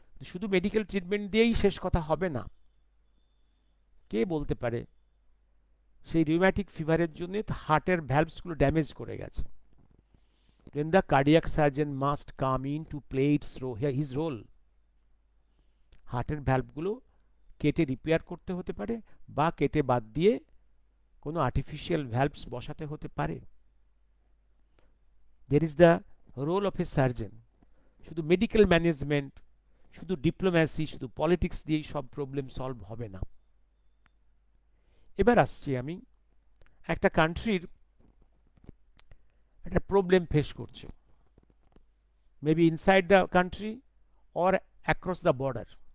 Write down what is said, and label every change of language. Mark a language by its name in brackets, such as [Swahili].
[Bangla] শুধু medical treatment দিয়েই শেষ কথা হবে না। কে বলতে পারে সেই রিউম্যাটিক ফিভারের জন্য হার্টের ভ্যালভসগুলো ড্যামেজ করে গেছে, [English] then the cardiac surgeon must come in to play his role. [Bangla] হার্টের ভ্যালভগুলো কেটে রিপেয়ার করতে হতে পারে, বা কেটে বাদ দিয়ে কোনো আর্টিফিশিয়াল ভ্যালভস বসাতে হতে পারে। [English] there is the role of a surgeon. [Bangla] শুধু মেডিকেল ম্যানেজমেন্ট, শুধু ডিপ্লোম্যাসি, শুধু পলিটিক্স দিয়েই সব প্রবলেম সলভ হবে না। এবার আসছি আমি একটা কান্ট্রির একটা প্রবলেম ফেস করছে, [English] Maybe inside the country or across the border.